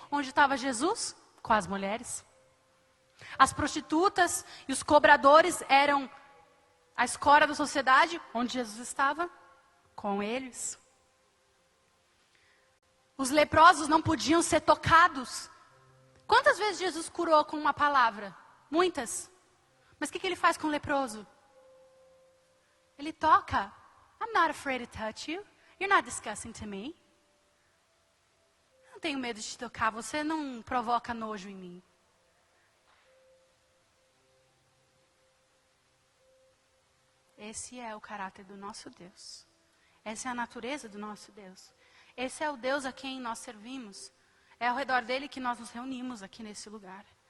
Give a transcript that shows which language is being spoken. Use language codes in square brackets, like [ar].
[pt] Onde estava Jesus? Com as mulheres. As prostitutas e os cobradores eram a escória da sociedade. Onde Jesus estava? Com eles. Os leprosos não podiam ser tocados. Quantas vezes Jesus curou com uma palavra? Muitas. Mas o que ele faz com o leproso? Ele toca. [en] I'm not afraid to touch you. You're not disgusting to me. [pt] Eu não tenho medo de te tocar. Você não provoca nojo em mim. Esse é o caráter do nosso Deus. Essa é a natureza do nosso Deus. Esse é o Deus a quem nós servimos. É ao redor dele que nós nos reunimos aqui nesse lugar.